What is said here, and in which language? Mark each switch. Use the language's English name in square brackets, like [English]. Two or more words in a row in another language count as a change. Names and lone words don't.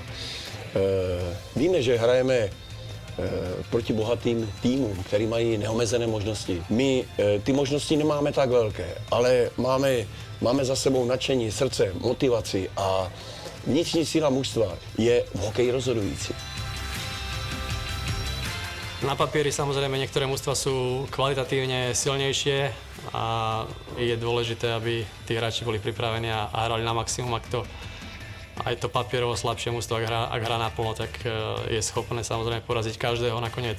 [Czech] Víme, že hrajeme proti bohatým týmům, který mají neomezené možnosti. My ty možnosti nemáme tak velké, ale máme za sebou nadšení, srdce, motivaci a vnitřní síla mužstva je v hokeji rozhodující. [Slovak] Na papieri samozrejme niektoré mužstvá sú kvalitatívne silnejšie a je dôležité, aby tí hráči boli pripravení a hrali na maximum. Ak to aj to papierovo slabšie mužstvo, ak hrá naplno, tak je schopné samozrejme poraziť každého nakoniec.